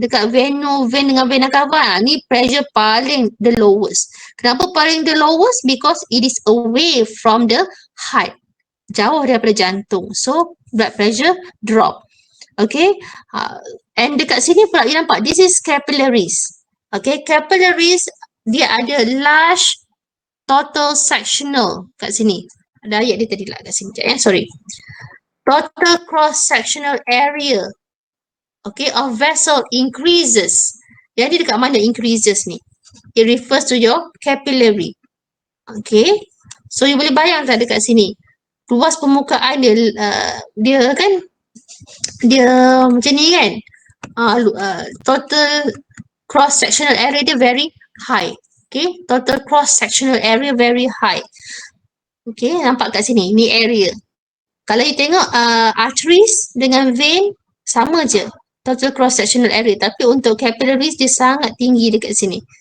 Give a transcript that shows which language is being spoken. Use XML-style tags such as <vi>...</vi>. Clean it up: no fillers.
<ms>Dekat vein dengan vena cava. Ni pressure paling</ms> <en>the lowest.</en> <ms>Kenapa paling the lowest?</ms> <en>Because it is away from the heart.</en> <ms>Jauh daripada jantung.</ms> <en>So, blood pressure drop. Okay. And</en> <ms>dekat sini pula you nampak,</ms> <en>this is capillaries. Okay, capillaries</en> <ms>dia ada</ms> <en>large total sectional</en> <ms>kat sini. Ada ayat dia tadi lah kat sini. Sorry.</ms> <en>Total cross-sectional area. Okay, of vessel increases.</en> <ms>Jadi dekat mana</ms> <en>increases ni? It refers to your capillary. Okay. So you</en> <ms>boleh bayangkan dekat sini. Luas permukaan dia, dia kan, dia macam ni kan.</ms> <en>Total cross-sectional area dia very high. Okay, total cross-sectional area very high. Okay,</en> <ms>nampak kat sini, ni area. Kalau you tengok arteries dengan vein, sama je.</ms> <en>Total cross-sectional area.</en> <ms>Tapi untuk capillaries, dia sangat tinggi dekat sini.</ms>